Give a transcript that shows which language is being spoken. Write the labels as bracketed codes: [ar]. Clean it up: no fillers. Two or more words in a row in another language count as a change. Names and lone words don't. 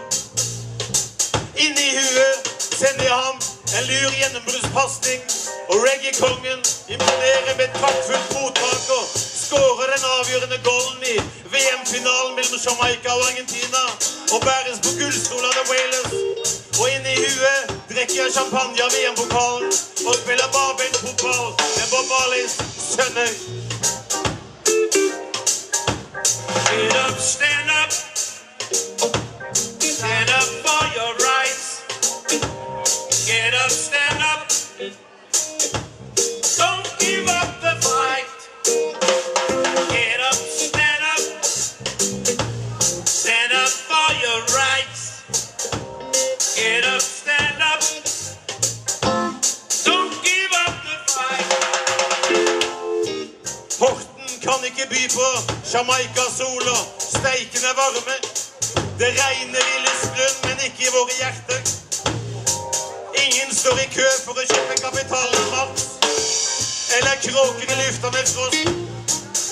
[no] Inni huet sender han en lur gjennombruddspasning, og reggae-kongen imponerer med et praktfullt mottak og skårer den avgjørende golden i VM-finalen mellom Jamaica og Argentina og bæres på gullstol av The Wailers. Og inni huet drikker jeg champagne av VM-pokalen og spiller barbeint fotball med Bob Marleys sønner. [en] Get up, stand up. Stand up for your rights. Get up, stand up. Don't give up the fight. Get up, stand up. Stand up for your rights. Get up, stand up. Don't give up the fight. [no] Horten kan ikke by på Jamaica-sol og steikende varme. Det regner i Lystlund, men ikke i våre hjerter. Ingen står i kø for å kjøpe kapitalen mat, eller kråker i lufta med frost.